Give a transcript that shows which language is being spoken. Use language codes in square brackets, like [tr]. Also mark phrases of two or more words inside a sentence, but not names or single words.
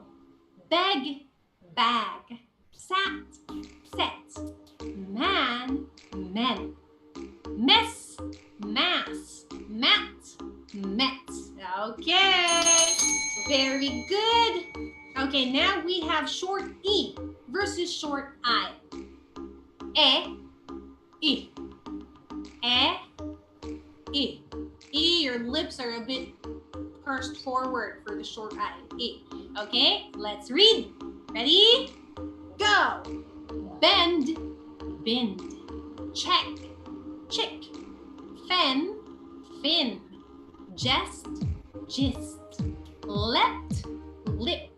[en] Beg, bag. Sat, set. Man, men. Mess, mass. Mat, met. Okay, very good. Okay, now we have short E versus short I. I. E, E. E, your lips are a bit pursed forward for the short I. E. Okay, let's read. Ready? Go. Bend, bend. Check, chick. Fen, fin. Jest, gist. Leapt, lipped.